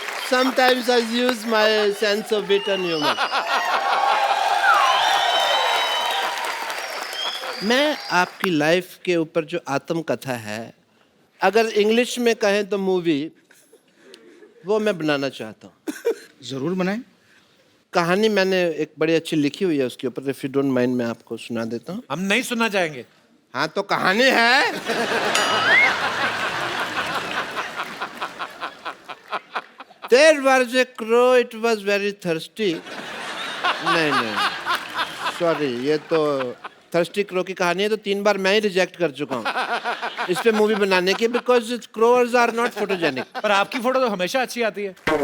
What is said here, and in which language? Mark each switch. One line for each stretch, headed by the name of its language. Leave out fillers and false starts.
English: Sometimes I use my sense of wit and humor.
Hindi: मैं आपकी life के ऊपर जो आत्मकथा है, अगर इंग्लिश में कहें तो मूवी, वो मैं बनाना चाहता हूँ। जरूर बनाएं। कहानी मैंने एक बड़ी अच्छी लिखी हुई है उसके ऊपर।
English: if you don't mind,
Hindi: मैं आपको सुना देता हूँ। हम नहीं सुनना चाहेंगे। हाँ तो कहानी है।
English: There was a crow, it was very thirsty.
Hindi: नहीं, सॉरी, ये तो थर्स्टी क्रो की कहानी है, तो 3 बार मैं ही रिजेक्ट कर चुका हूँ इस पे मूवी बनाने की,
English: Because crows are not photogenic.
Hindi: पर आपकी फोटो तो हमेशा अच्छी आती है।